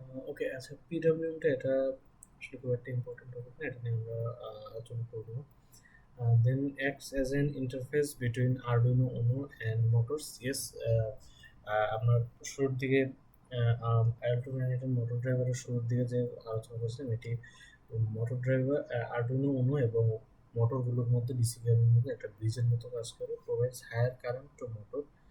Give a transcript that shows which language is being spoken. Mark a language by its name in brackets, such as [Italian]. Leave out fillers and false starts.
[Bangla] ওকে, আচ্ছা, PWMটা এটা আসলে খুব একটা ইম্পর্টেন্ট টপিক না, এটা নিয়ে আমরা আলোচনা করবো না। [English] Then acts as an interface between Arduino Uno and motors. [Bangla] Yes, আপনার শুরুর দিকে অ্যাল্টোমেটিক মোটর ড্রাইভারের শুরুর দিকে যে আলোচনা করছিলাম, এটি মোটর ড্রাইভার আরডুইনো উনো এবং মোটরগুলোর মধ্যে ডিসি কেবলের মধ্যে একটা ব্রিজের মতো কাজ করে, [English] Provides higher current to motor.